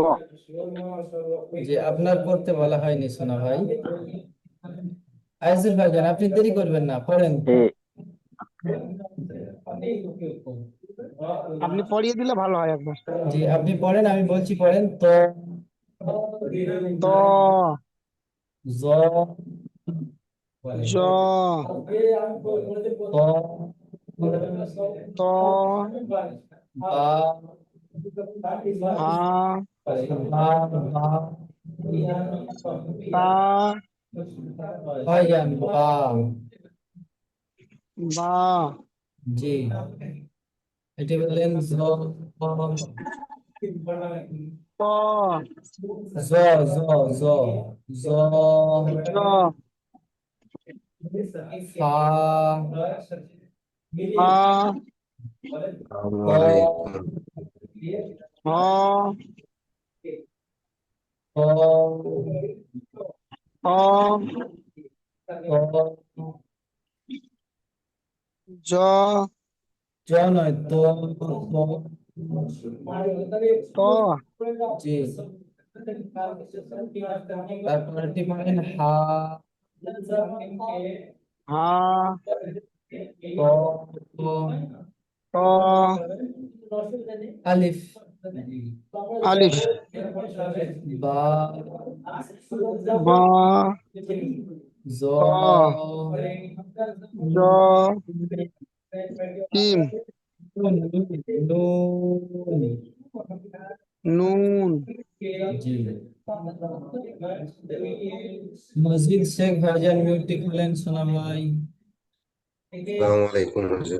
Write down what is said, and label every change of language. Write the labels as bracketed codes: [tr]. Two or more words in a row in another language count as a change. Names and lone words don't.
[bn] যে আপনার পড়তে বলা হয়নি সোনা ভাই। আইজুল ভাইজান, আপনি দেরি করবেন না, পড়েন। ঠিক। আপনি পড়িয়ে দিলে ভালো হয় একবার। জি, আপনি পড়েন, আমি বলছি পড়েন। তো ত, জ, জ, ত, ত, বা, ভা, বা, বা, তা, ভাইজান, বা। বা, জি, এটি বললেন জ, প, জ, জ, জ, জ, জ, ফা, ফা, ক, হ, ক, হ, ক, জ, জ নয়, তো, ত, জি, তারপর এটি বলেন হা, হা, ত, ত, ত, আলিফ, আলিফ, বা, বা, জ, ত, জ, কিম, নুন, নুন। জি। মসজিদ শেখ ভাইজান মিউটটি খুলেন সোনা ভাই। [ar] السلام عليكم হুজুর।